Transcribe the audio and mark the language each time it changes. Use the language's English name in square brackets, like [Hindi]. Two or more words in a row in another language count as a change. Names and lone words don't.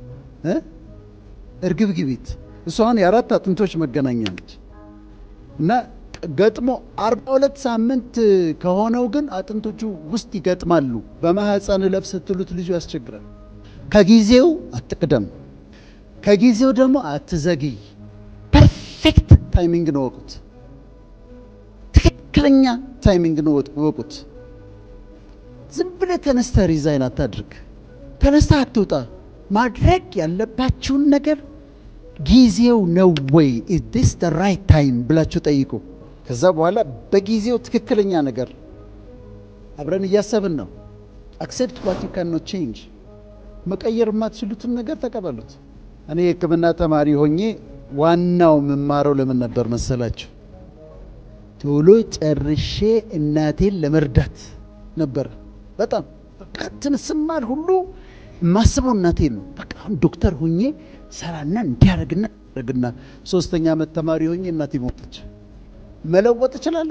[Amharic] እርግብግቢት። እሱ አሁን የአራት አጥንቶች መገናኛ ነች። እና ገጥሞ 42 ሳምንት ከሆነው ግን አጥንቶቹ ውስጥ ይገጥማሉ። በማህፀን ለብ ስትሉት ልጁ ያስቸግራል። ከጊዜው አትቅደም፣ ከጊዜው ደግሞ አትዘግይ። [English] perfect timing [Amharic] ነው ወቁት። ትክክለኛ ታይሚንግ ነው ወቁት። ዝም ብለህ ተነስተህ ሪዛይን አታድርግ። ተነስተህ አትውጣ። ማድረግ ያለባችሁን ነገር ጊዜው ነው ወይ? [English] is this the right time [Amharic] ብላችሁ ጠይቁ። ከዛ በኋላ በጊዜው ትክክለኛ ነገር አብረን እያሰብን ነው። [English] accept what you cannot change። [Amharic] መቀየር የማትችሉትን ነገር ተቀበሉት። እኔ የሕክምና ተማሪ ሆኜ ዋናው መማረው ለምን ነበር መሰላችሁ? ቶሎ ጨርሼ እናቴን ለመርዳት ነበር። በጣም በቃ ስማር ሁሉ ማስበው እናቴን ነው። በቃ አሁን ዶክተር ሆኜ ሰራና እንዲያረግና ረግና 3ኛ ዓመት ተማሪ ሆኜ እናቴ ሞተች። መለወጥ እችላለሁ?